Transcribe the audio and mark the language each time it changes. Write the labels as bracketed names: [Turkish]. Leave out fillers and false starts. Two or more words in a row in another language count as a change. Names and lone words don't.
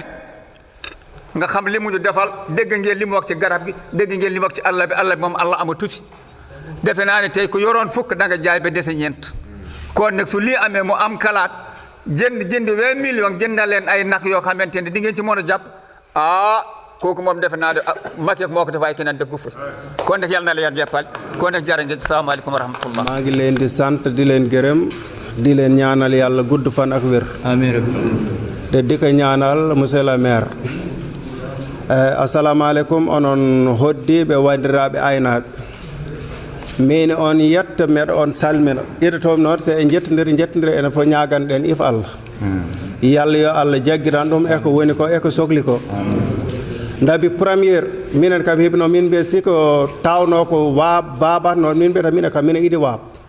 [Wolof] nga xam li mu ñu defal dégg ngeen li mu wax ci garab gi dégg ngeen li mu wax ci àll bi moom àll amatu fi defe naa ne tey ku yoroon fukk da nga jaay ba dese ñeent kon nag su lii amee mu am kalaat jënd 20 millions jënd na leen ay nag yoo xamante ne di ngeen ci mën a jàpp kooku moom defe naa ne Macky moo ko def waaye keneen dëggu fa kon nag yàlla na la yàlla jàppal kon nag jërë ngeen [Arabic] salaamaaleykum wa rahmatullah [Wolof] maa ngi leen di sant di leen gërëm di leen ñaanal yàlla gudd fan ak wér amiin te di ko ñaanal [French] monsieur le maire [Arabic] assalamu aleykum [Fula] onon hoddiɓe wandiraɓe aynaɓe min on yetta meɗa on salmina ƴettotomi noon so en jettodiri enen fof ñaganɗen if Allah yalla yo Allah jaggiran ɗum eko woni ko eko sohli ko dabi premiére minen kam hibno min mbiya siko tawno ko waab babat noon min mbiyata minen kam minen iɗi waab